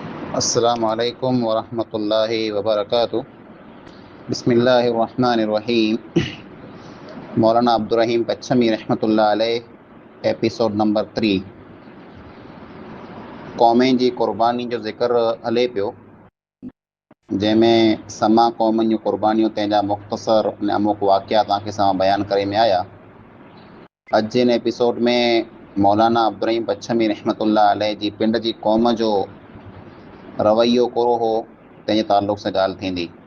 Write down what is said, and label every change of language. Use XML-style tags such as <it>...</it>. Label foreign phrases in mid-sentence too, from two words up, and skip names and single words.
<ar>السلام عليكم ورحمة الله وبركاته. بسم الله الرحمن الرحيم.</ar> <sd>मौलाना अब्दुर्रहीम पच्छमी</sd> <ar>رحمة الله عليه</ar> <en>episode number</en> <sd>3 क़ौमें जी क़ुर्बानी जो ज़िक्र हले पियो, जंहिंमें समा क़ौमनि जूं क़ुर्बानियूं तंहिंजा मुख़्तसर ऐं अमुक वाक़िया तव्हांखे सां बयानु करे में आया। अॼु जे हिन एपिसोड में मौलाना अब्दुर्रहीम पच्छमी</sd> <ar>رحمة الله عليه</ar> <sd>जी पिंड जी क़ौम जो रवैयो कहिड़ो हो तंहिंजे ताल्लुक़ सां ॻाल्हि थींदी।</sd>